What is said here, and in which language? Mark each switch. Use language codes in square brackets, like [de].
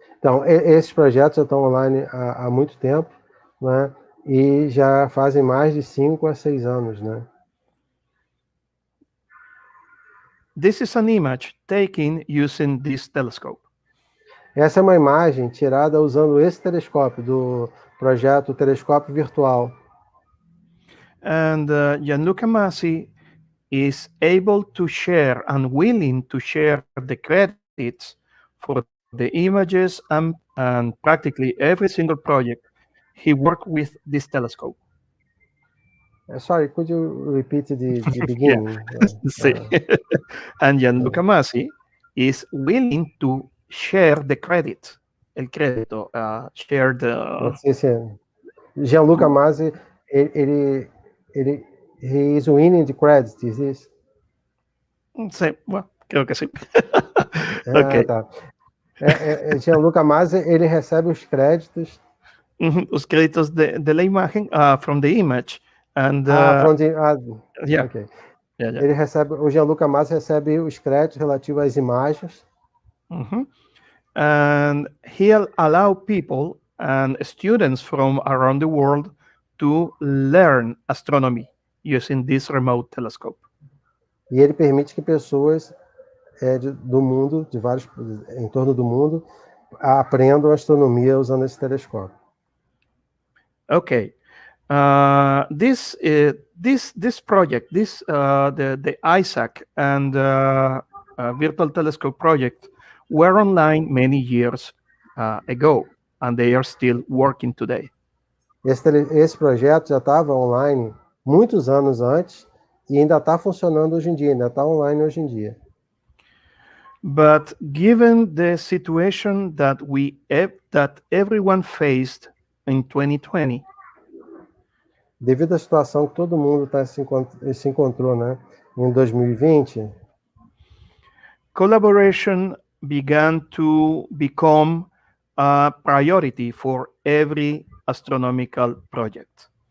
[pt] Então, esses projetos já estão online há muito tempo, né? E já fazem mais de 5 a 6 anos, né? [en] This is an image taken using this telescope. [pt] Essa é uma imagem tirada usando esse telescópio do projeto Telescópio Virtual. [en] And Gianluca Masi is able to share and willing to share the credits for the images and practically every single project he worked with this telescope. Sorry, could you repeat the beginning? Sí. And Gianluca Masi is willing to share the credit, [es] el crédito, [en] share the... Gianluca Masi, he is winning the credit, is this? [es] Sí, bueno, creo que sí. Okay. [pt] Tá. Gianluca Masi, ele recebe os créditos. [es] Os créditos de la imagen, [en] from the image. And, from the... yeah. Okay. Yeah. [pt] Ele recebe, o Gianluca Masi recebe os créditos relativos às imagens. [en] And he'll allow people and students from around the world to learn astronomy using this remote telescope. [pt] E ele permite que pessoas do mundo, em torno do mundo, aprendam astronomia usando esse telescópio. [en] Okay. This project, the ISAC and Virtual Telescope project were online many years ago, and they are still working today. [pt] Esse projeto já estava online muitos anos antes e ainda está funcionando hoje em dia, ainda está online hoje em dia. [en] But given the situation that everyone faced in 2020, [pt] devido à situação que todo mundo se encontrou, né, em 2020, [en] collaboration began to become a priority for every astronomical project.